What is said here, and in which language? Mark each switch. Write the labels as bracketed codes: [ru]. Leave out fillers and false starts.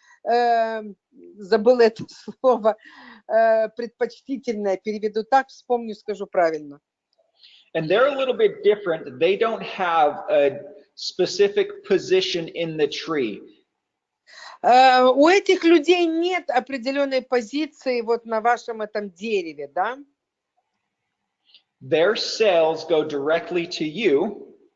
[ru] забыла это слово, предпочтительное, переведу так, вспомню, скажу правильно. [en] And they're a little bit different. They don't have a specific position in the tree. [ru] У этих людей нет определенной позиции вот на вашем этом дереве, да? [en] Their sales go directly to you.